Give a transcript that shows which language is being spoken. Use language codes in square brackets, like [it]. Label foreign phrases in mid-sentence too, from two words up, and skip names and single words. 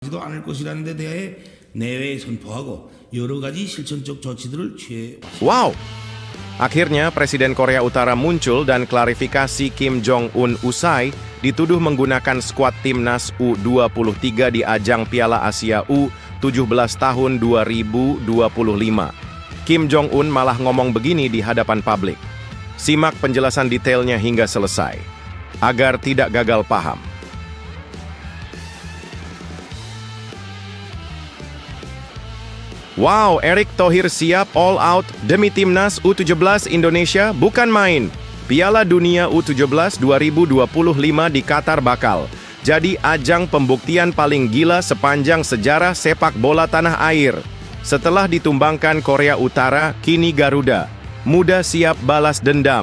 [ko] 지도 않을 것이라는 데 대해 내외에 선포하고 여러 가지 실천적 조치들을 취해. Wow! [id] Akhirnya Presiden Korea Utara muncul dan klarifikasi Kim Jong-un usai dituduh menggunakan skuad timnas U23 di ajang Piala Asia U17 tahun 2025. Kim Jong-un malah ngomong begini di hadapan publik. Simak penjelasan detailnya hingga selesai, agar tidak gagal paham. Wow, Erick Thohir siap [en] all out [id] demi timnas U17 Indonesia, bukan main. Piala Dunia U17 2025 di Qatar bakal jadi ajang pembuktian paling gila sepanjang sejarah sepak bola tanah air. Setelah ditumbangkan Korea Utara, kini Garuda muda siap balas dendam.